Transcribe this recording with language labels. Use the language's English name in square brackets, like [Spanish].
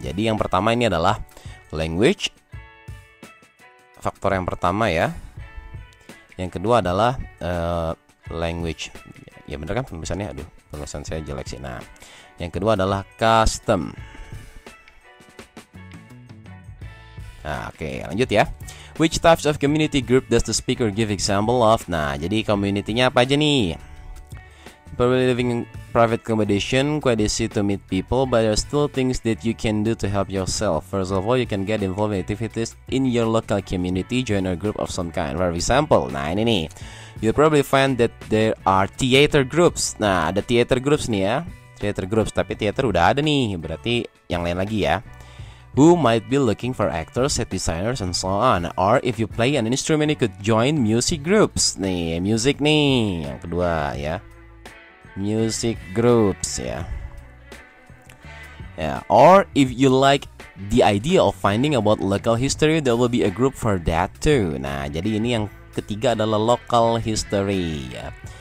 [Indonesian] Jadi yang pertama ini adalah language. Faktor yang pertama ya. Yang kedua adalah language. Ya bener kan penulisannya? Aduh, penulisan saya jelek sih. Nah, yang kedua adalah custom. Nah, oke, lanjut ya. [English] Which types of community group does the speaker give example of? [Indonesian] Nah, jadi community-nya apa aja nih? [English] Probably living in private accommodation, quite easy to meet people, but there are still things that you can do to help yourself. First of all, you can get involved in activities in your local community, join a group of some kind. For example, [Indonesian] nah ini nih, [English] you'll probably find that there are theater groups. [Indonesian] Nah, ada theater groups nih ya, theater groups, tapi theater udah ada nih, berarti yang lain lagi ya. [English] Who might be looking for actors, set designers, and so on. Or if you play an instrument, you could join music groups. [Indonesian] Nih, music nih, yang kedua ya. Music groups ya. [English] Or if you like the idea of finding about local history, there will be a group for that too. [Indonesian] Nah, jadi ini yang ketiga adalah local history ya.